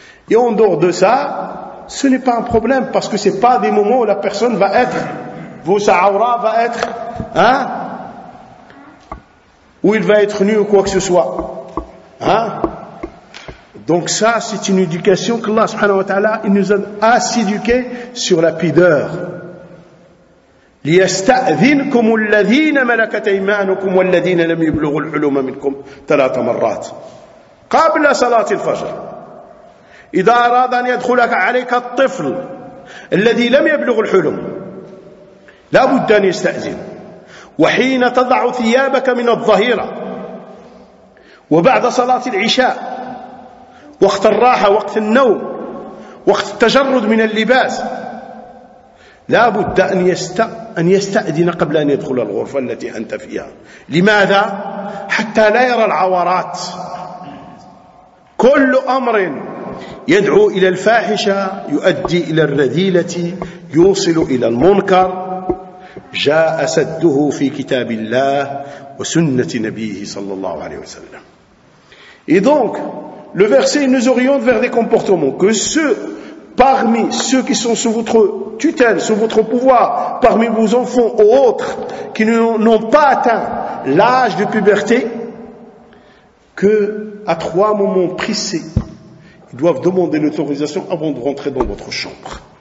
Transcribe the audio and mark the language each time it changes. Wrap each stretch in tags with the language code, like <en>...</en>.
<fr>Et en dehors de ça, ce n'est pas un problème parce que ce n'est pas des moments où la personne va être, où sa aura va être, hein, où il va être nu ou quoi que ce soit. Hein. Donc ça, c'est une éducation que Allah subhanahu wa ta'ala il nous a à s'éduquer sur la pudeur.</fr> <ar>ليستأذنكم الذين ملكت أيمانكم والذين لم يبلغوا الحلم منكم ثلاث مرات قبل صلاة الفجر. إذا أراد أن يدخل عليك الطفل الذي لم يبلغ الحلم لا بد أن يستأذن. وحين تضع ثيابك من الظهيرة وبعد صلاة العشاء وقت الراحة وقت النوم وقت التجرد من اللباس لا بد أن يستأذن قبل أن يدخل الغرفة التي أنت فيها. لماذا؟ حتى لا يرى العورات. كل أمر يدعو إلى الفاحشة يؤدي إلى الرذيلة يوصل إلى المنكر جاء سده في كتاب الله وسنة نبيه صلى الله عليه وسلم.</ar> <fr>Et donc, le verset nous oriente vers des comportements que ceux parmi ceux qui sont sous votre tutelle, sous votre pouvoir, parmi vos enfants ou autres, qui n'ont pas atteint l'âge de puberté, qu'à trois moments précis, ils doivent demander l'autorisation avant de rentrer dans votre chambre.</fr>